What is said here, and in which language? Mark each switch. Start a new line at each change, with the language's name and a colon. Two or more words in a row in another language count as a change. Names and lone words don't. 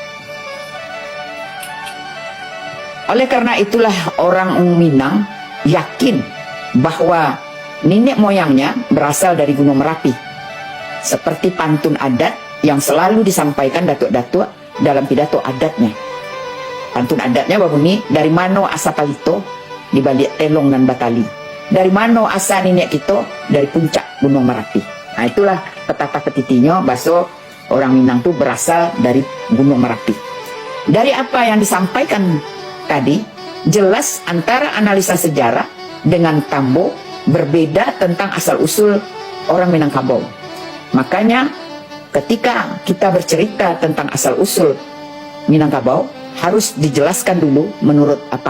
Indonesian: Oleh karena itulah orang Minang yakin bahwa nenek moyangnya berasal dari Gunung Merapi. Seperti pantun adat yang selalu disampaikan datuk-datuk dalam pidato adatnya. Pantun adatnya berbunyi,
Minangkabau: dari mano asa palito di balik telong dan batali. Dari mano asa nenek kita dari puncak Gunung Merapi.
Indonesian: Nah, itulah
Minangkabau: petata petitinyo baso
Indonesian: orang Minang itu berasal dari Gunung Merapi. Dari apa yang disampaikan tadi, jelas antara analisa sejarah dengan Tambo berbeda tentang asal-usul orang Minangkabau. Makanya ketika kita bercerita tentang asal-usul Minangkabau, harus dijelaskan dulu menurut apa?